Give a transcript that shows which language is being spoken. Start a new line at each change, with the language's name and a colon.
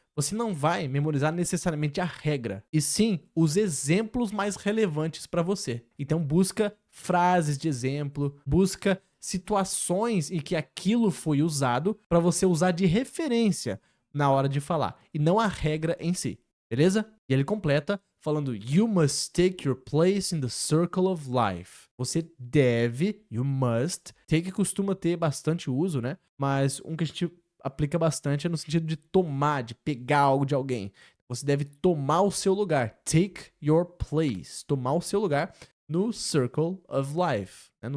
Portuguese: você não vai memorizar necessariamente a regra, e sim os exemplos mais relevantes para você. Então busca frases de exemplo, busca situações em que aquilo foi usado para você usar de referência na hora de falar, e não a regra em si, beleza? E ele completa falando,
English: you must take your place in the circle of life.
Portuguese: Você deve,
English: you must,
Portuguese: take costuma ter bastante uso, né? Mas um que a gente aplica bastante é no sentido de tomar, de pegar algo de alguém. Você deve tomar o seu lugar,
English: take your place,
Portuguese: tomar o seu lugar no
English: circle of life,
Portuguese: né?